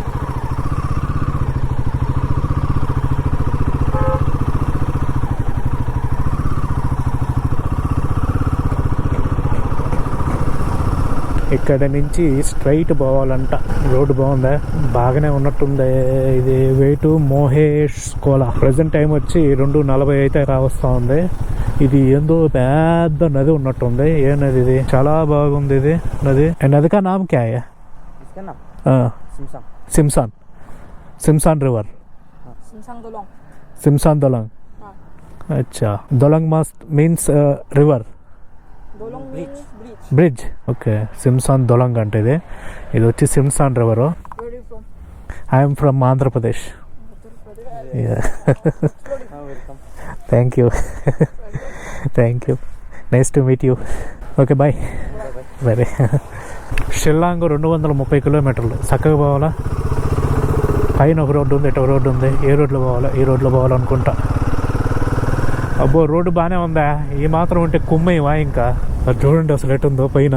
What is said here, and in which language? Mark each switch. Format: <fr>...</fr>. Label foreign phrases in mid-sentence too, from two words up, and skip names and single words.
<te>ఇక్కడ నుంచి స్ట్రైట్ పోవాలంట. రోడ్డు బాగుందా, బాగానే ఉన్నట్టుంది. ఇది వేటు మోహేష్ కోలా.</te> <en>present time</en> <te>వచ్చి 2:40 అయితే రావస్తా ఉంది. ఇది ఏందో పెద్ద నది ఉన్నట్టుంది. ఏ నది ఇది? చాలా బాగుంది ఇది నది.</te> <hi>नदी का नाम क्या है?</hi> <te>సిమ్సాన్. సిమ్సాన్ రివర్. సిమ్సాన్ దొలంగ్.</te> <en>Achha, dolong means river.</en> <te>బ్రిడ్జ్. ఓకే, సిమ్సాన్ దొలంగ్ అంటే ఇది వచ్చి సిమ్సాన్ రివర్.</te> <en>I'm from Andhra Pradesh. Thank you. Thank you, nice to meet you. Okay, bye.</en> <te>సరే. షిల్లాంగ్ 230 కిలోమీటర్లు. చక్కగా పోవాలా. పైన ఒక రోడ్డు ఉంది, ఇటు ఒక రోడ్డు ఉంది. ఏ రోడ్లో పోవాలా? ఈ రోడ్లో పోవాలనుకుంటా. అబ్బో, రోడ్డు బాగానే ఉందా? ఈ మాత్రం ఉంటే కుమ్మేవా ఇంకా? అది చూడండి అసలు ఎటుందో పైన.</te>